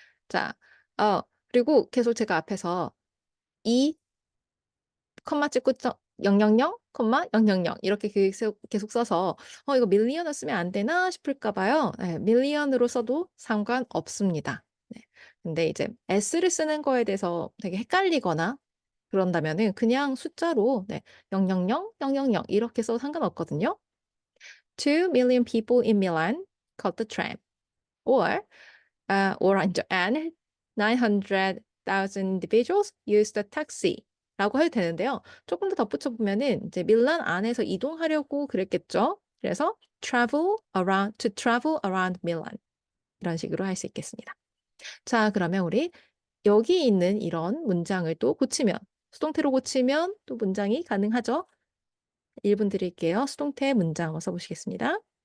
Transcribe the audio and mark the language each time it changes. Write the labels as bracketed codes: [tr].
[ko] 자, 그리고 계속 제가 앞에서 이 컴마 찍고 000, 콤마 000 이렇게 계속 써서 이거 밀리언을 쓰면 안 되나 싶을까 봐요. 네, 밀리언으로 써도 상관없습니다. 네. 근데 이제 s를 쓰는 거에 대해서 되게 헷갈리거나 그런다면은 그냥 숫자로 네, 000, 000 이렇게 써도 상관없거든요. [en] 2,000,000 people in Milan caught the tram. Or, [ko] 아니죠. [en] And 900,000 individuals used the taxi. [ko] 라고 해도 되는데요. 조금 더 덧붙여 보면은 이제 밀란 안에서 이동하려고 그랬겠죠. [en] 그래서 to travel around Milan. [ko] 이런 식으로 할 수 있겠습니다. 자, 그러면 우리 여기 있는 이런 문장을 또 고치면, 수동태로 고치면 또 문장이 가능하죠. 1분 드릴게요. 수동태 문장을 써보시겠습니다.